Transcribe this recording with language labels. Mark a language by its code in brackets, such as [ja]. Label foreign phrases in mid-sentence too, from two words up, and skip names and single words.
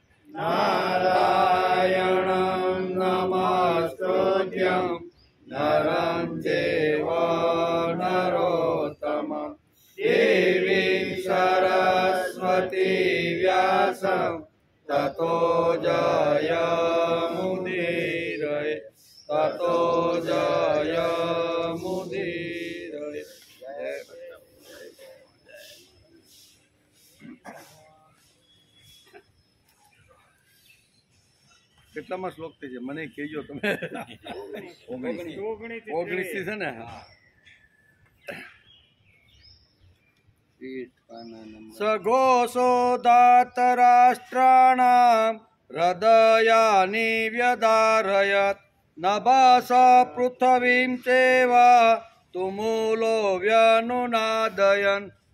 [sa] नारायणं नमस्तुभ्यं नरं चैव नरोत्तमं देवीं सरस्वती व्यासं ततो जयमुदीरये ततो जयमुदीरये। [gu] કેટલામાં શ્લોક થઈ છે મને કહેજો તમે? 19 છે ને? [sa] सघोषो दातराष्ट्राणाम हृदयानि व्यदारयत नभास पृथ्वीं चेव तुमूलो व्यनुनादयन